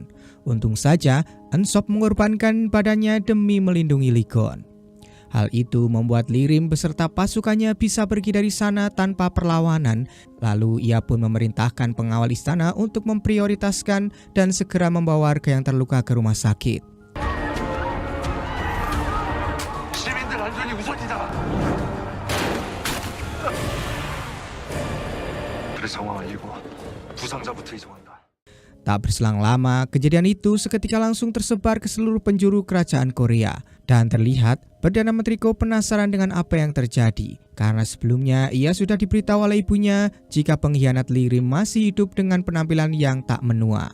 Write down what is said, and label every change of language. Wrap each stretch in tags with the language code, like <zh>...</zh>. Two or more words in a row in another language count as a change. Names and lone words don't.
<id>Untung saja Ensop mengorbankan badannya demi melindungi Lee Gon. Hal itu membuat Lirim beserta pasukannya bisa pergi dari sana tanpa perlawanan. Lalu ia pun memerintahkan pengawal istana untuk memprioritaskan dan segera membawa warga yang terluka ke rumah sakit.</id> <ko>시민들 안전이 우선이다. 그래 상황 알리고 부상자부터 이송한다.</ko> <id>Tak berselang lama, kejadian itu seketika langsung tersebar ke seluruh penjuru kerajaan Korea. Dan terlihat, Perdana Menteri Ko penasaran dengan apa yang terjadi. Karena sebelumnya ia sudah diberitahu oleh ibunya jika pengkhianat Lirim masih hidup dengan penampilan yang tak menua.</id>